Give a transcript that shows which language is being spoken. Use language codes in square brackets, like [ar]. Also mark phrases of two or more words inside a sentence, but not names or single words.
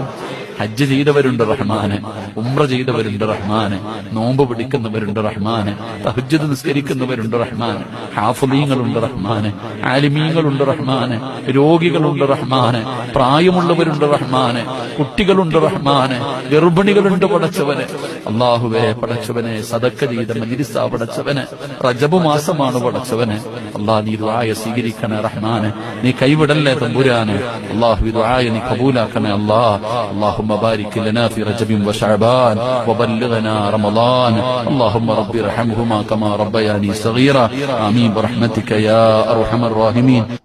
[ml] ഹജ്ജ് ചെയ്തവരുണ്ട് റഹ്മാന്, ഉംറ ചെയ്തവരുണ്ട് റഹ്മാന്, നോമ്പ് പിടിക്കുന്നവരുണ്ട് റഹ്മാന്, തഹജ്ജുദ് നിസ്കരിക്കുന്നവരുണ്ട് റഹ്മാന്, ഹാഫിളീങ്ങളുണ്ട് റഹ്മാന്, ആലിമീങ്ങളുണ്ട് റഹ്മാന്, രോഗികളുണ്ട് റഹ്മാന്, പ്രായമുള്ളവരുണ്ട് റഹ്മാന്, കുട്ടികളുണ്ട് റഹ്മാന്, ഗർഭിണികളുണ്ട് പടച്ചവന്. അള്ളാഹുവെ പടച്ചവനെ സദക്ക ചെയ്ത മജ്‌ലിസാ പടച്ചവന്. റജബ് മാസമാണ് പടച്ചവന്. അള്ളാഹ് നീ ദുആയ സ്വീകരിക്കണേ റഹ്മാന്. നീ കൈവിടല്ലേ തമ്പുരാന്. അള്ളാഹു ദുആയ നീ കബൂലാക്കണേ അല്ലാഹ്. [ar] اللهم بارك لنا في رجب وشعبان وبلغنا رمضان. اللهم رب ارحمهما كما ربياني صغيرا. آمين برحمتك يا أرحم الراحمين.